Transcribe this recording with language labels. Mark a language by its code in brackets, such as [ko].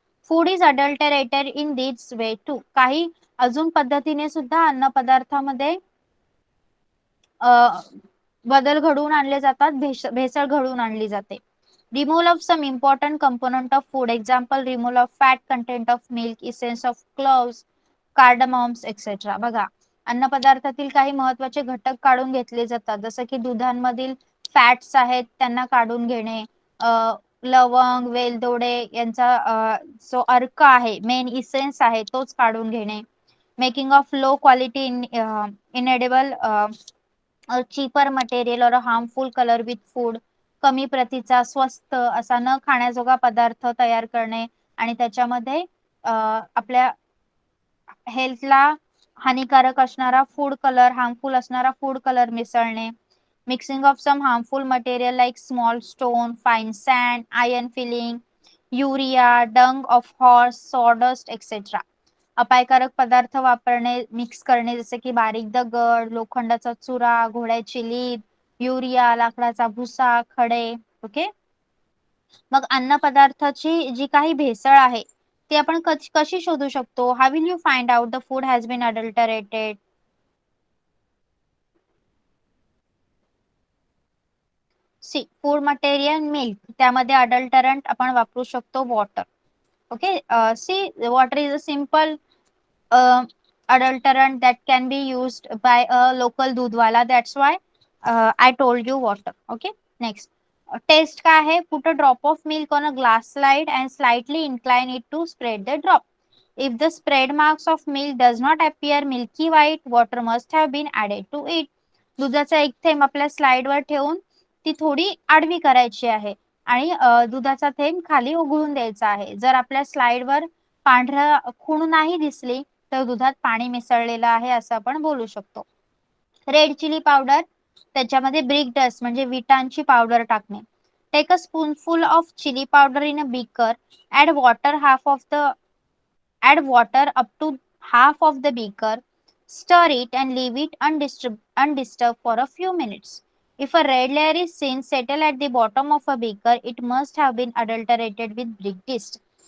[en] Food is adulterated in this way too. [mr] काही अजून पद्धतीने सुद्धा अन्न पदार्थामध्ये बदल घडवून आणले जातात, भेसळ घडवून आणली जाते. [en] Removal of some important component of food. Example, removal of fat content of milk, essence of cloves, cardamoms etcetera. [mr] बघा, अन्न पदार्थातील काही महत्वाचे घटक काढून घेतले जातात, जसं की दुधांमधील फॅट्स आहेत त्यांना काढून घेणे, लवंग, वेलदोडे यांचा जो अर्क आहे, मेन इसेन्स आहे तोच काढून घेणे. [en] Making of low quality inedible cheaper material और harmful colour with food. [mr] कमी प्रतीचा स्वस्त असा न खाण्याजोगा पदार्थ तयार करणे आणि त्याच्यामध्ये आपल्या हेल्थला हानिकारक असणारा फूड कलर, हार्मफुल असणारा फूड कलर मिसळणे. [en] Mixing of some harmful material like small stone, fine sand, iron filing, urea, dung of horse, sawdust etcetera. [mr] अपायकारक पदार्थ वापरणे, मिक्स करणे, जसे की बारीक दगड, लोखंडाचा चुरा, घोड्याची लीद, युरिया, लाकडाचा भुसा, खडे. ओके. मग अन्न पदार्थाची जी काही भेसळ आहे ती आपण कशी शोधू शकतो? [en] How will you find out the food has been adulterated? [mr] C, food material milk, त्यामध्ये अडल्टरंट आपण वापरू शकतो water. [en] Okay. See, water is a simple adulterant that can be used by a local दूधवाला. That's why I told you water. Okay. Next. [mr] Taste काय आहे? [en] Put a drop of milk on a glass slide and slightly incline it to spread the drop. If the spread marks of milk does not appear milky white, water must have been added to it. [mr] दुधाचा एक थेंब आपल्या स्लाइडवर ठेवून ती थोडी आडवी करायची आहे आणि दुधाचा थेंब खाली उघळून द्यायचा आहे. जर आपल्या स्लाइडवर पांढरा खूण नाही दिसली तर दुधात पाणी मिसळलेलं आहे असं आपण बोलू शकतो. रेड चिली पावडर, त्याच्यामध्ये ब्रिक डस्ट म्हणजे विटांची पावडर टाकणे. [en] Take a spoonful of chili powder in a beaker. Add water half of the Add water up to half of the beaker. Stir it and leave it undisturbed for a few minutes. If a red layer is seen settle at the bottom of a beaker, it must have been adulterated with brick dist.